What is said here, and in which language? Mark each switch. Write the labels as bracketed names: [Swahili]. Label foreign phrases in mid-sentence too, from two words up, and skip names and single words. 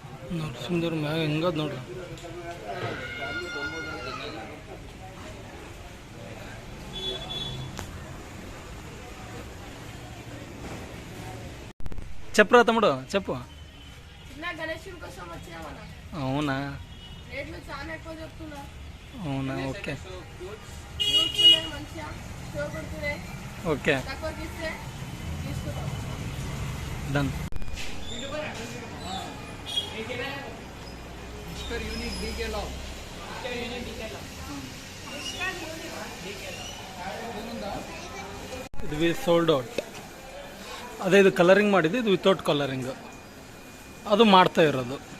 [Kannada] ನರಸಿಂಹದೇವ್ರ ಮ್ಯಾಗ ಹೆಂಗದ ನೋಡ್ರಿ. [Telugu] చెప్పు రా తమ్ముడు చెప్పు. అవునా అవునా [English] okay okay done. [Kannada] ಇದು [English] sold out. [Kannada] ಅದೇ ಇದು ಕಲರಿಂಗ್ ಮಾಡಿದ್ದು, ಇದು [English] without coloring [Kannada] ಅದು ಮಾಡ್ತಾ ಇರೋದು.